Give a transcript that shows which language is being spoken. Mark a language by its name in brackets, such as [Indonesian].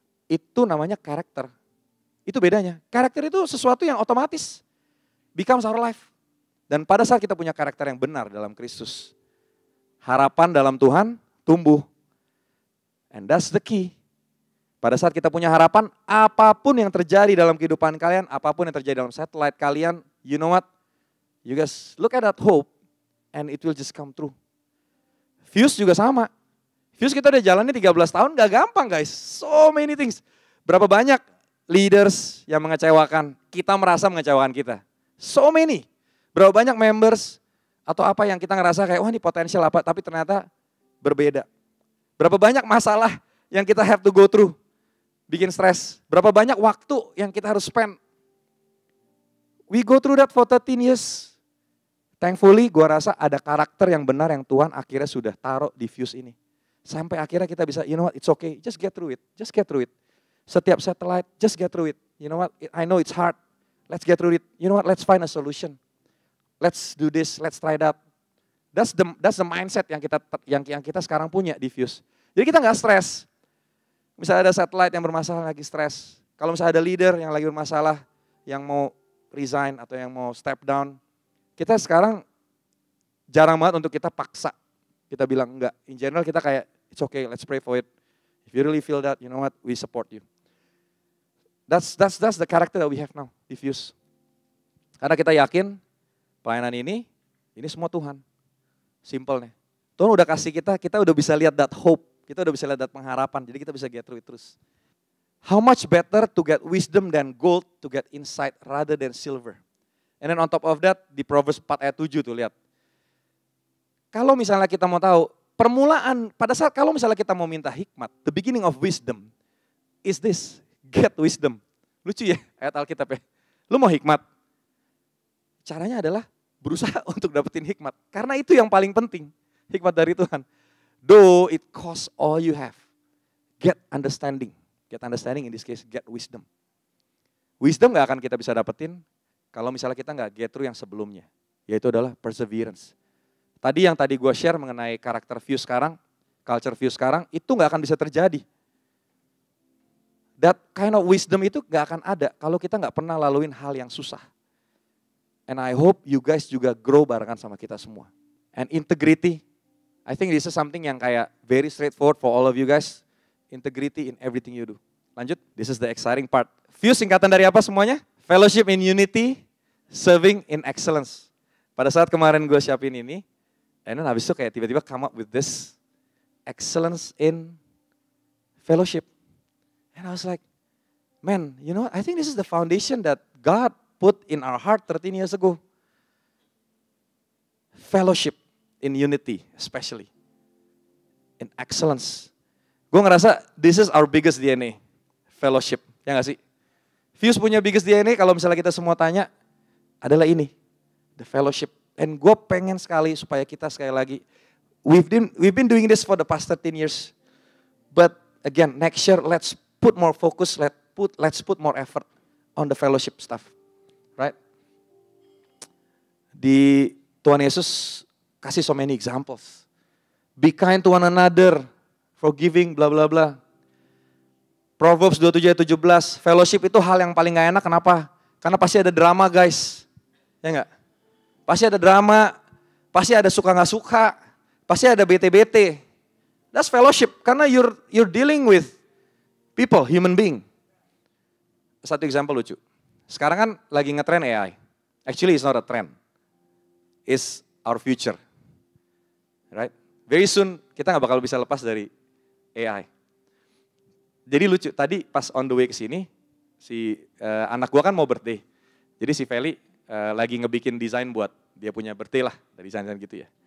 [Indonesian] Itu namanya karakter. Itu bedanya. Karakter itu sesuatu yang otomatis [English] becomes our life. [Indonesian] Dan pada saat kita punya karakter yang benar dalam Kristus, harapan dalam Tuhan tumbuh. [English] And that's the key. [Indonesian] Pada saat kita punya harapan, apapun yang terjadi dalam kehidupan kalian, apapun yang terjadi dalam satellite kalian, [English] you know what? You guys look at that hope and it will just come true. [Indonesian] Fuse juga sama. Fuse kita udah jalannya 13 tahun, gak gampang guys. [English] So many things. [Indonesian] Berapa banyak leaders yang mengecewakan, kita merasa mengecewakan kita. [English] So many. [Indonesian] Berapa banyak members atau apa yang kita ngerasa kayak, wah ini potensial apa, tapi ternyata berbeda. Berapa banyak masalah yang kita [English] have to go through, [Indonesian] bikin stres. Berapa banyak waktu yang kita harus spend. [English] We go through that for 13 years. [Indonesian] Thankfully gue rasa ada karakter yang benar yang Tuhan akhirnya sudah taruh di Fuse ini. Sampai akhirnya kita bisa, [English] you know what, it's okay, just get through it, just get through it. Setiap satellite, just get through it. You know what, I know it's hard, let's get through it. You know what, let's find a solution. Let's do this, let's try that. That's the mindset [Indonesian] yang kita sekarang punya di Fuse. Jadi kita nggak stres. Misalnya ada satellite yang bermasalah lagi stres. Kalau misalnya ada leader yang lagi bermasalah, yang mau resign atau yang mau step down, kita sekarang jarang banget untuk kita paksa. Kita bilang enggak. [English] In general [Indonesian] kita kayak, [English] it's okay, let's pray for it. If you really feel that, you know what, we support you. That's the character that we have now di Fuse. [Indonesian] Karena kita yakin pelayanan ini semua Tuhan. Simple nih. Tuhan udah kasih kita udah bisa lihat [English] that hope. [Indonesian] Kita udah bisa lihat that pengharapan. Jadi kita bisa get through it terus. [English] How much better to get wisdom than gold, to get insight rather than silver. [Indonesian] And then on top of that, di Proverbs 4 ayat 7 tuh lihat. Kalau misalnya kita mau tahu, permulaan, pada saat kalau misalnya kita mau minta hikmat, [English] the beginning of wisdom is this, get wisdom. [Indonesian] Lucu ya ayat Alkitab ya. Lu mau hikmat? Caranya adalah berusaha untuk dapetin hikmat. Karena itu yang paling penting, hikmat dari Tuhan. [English] Though it costs all you have, get understanding. Get understanding in this case, get wisdom. [Indonesian] Wisdom gak akan kita bisa dapetin kalau misalnya kita nggak get through yang sebelumnya, yaitu adalah perseverance. Tadi yang gue share mengenai karakter Fuse sekarang, culture Fuse sekarang, itu nggak akan bisa terjadi. [English] That kind of wisdom [Indonesian] itu nggak akan ada kalau kita nggak pernah laluin hal yang susah. [English] And I hope you guys [Indonesian] juga grow barengan sama kita semua. [English] And integrity, I think this is something [Indonesian] yang kayak [English] very straightforward for all of you guys. Integrity in everything you do. Lanjut, this is the exciting part. [Indonesian] Fuse singkatan dari apa semuanya? [English] Fellowship in unity, serving in excellence. [Indonesian] Pada saat kemarin gue siapin ini, and then habis itu kayak tiba-tiba [English] come up with this excellence in fellowship. And I was like, man, you know, I think this is the foundation that God put in our heart 13 years ago. Fellowship in unity, especially. In excellence. [Indonesian] Gue ngerasa [English] this is our biggest DNA. [Indonesian] Fellowship, ya gak sih? Fuse punya [English] biggest DNA, [Indonesian] kalau misalnya kita semua tanya, adalah ini. [English] The fellowship. And [Indonesian] gue pengen sekali supaya kita sekali lagi, [English] we've been doing this for the past 13 years. But again, next year let's put more focus, let's put more effort on the fellowship stuff. [Indonesian] Right? Di Tuhan Yesus kasih [English] so many examples. Be kind to one another, forgiving, [Indonesian] bla bla bla. Proverbs 27 ayat 17, fellowship itu hal yang paling gak enak, kenapa? Karena pasti ada drama guys. Ya enggak? Pasti ada drama, pasti ada suka gak suka, pasti ada bete-bete. [English] That's fellowship, karena you're dealing with people, human being. Satu example lucu. [Indonesian] Sekarang kan lagi ngetrend AI. [English] Actually it's not a trend. It's our future. Right? Very soon [Indonesian] kita gak bakal bisa lepas dari AI. Jadi lucu, tadi pas [English] on the way [Indonesian] ke sini, si anak gua kan mau birthday. Jadi si Feli lagi ngebikin desain buat dia punya birthday lah, dari desain gitu ya.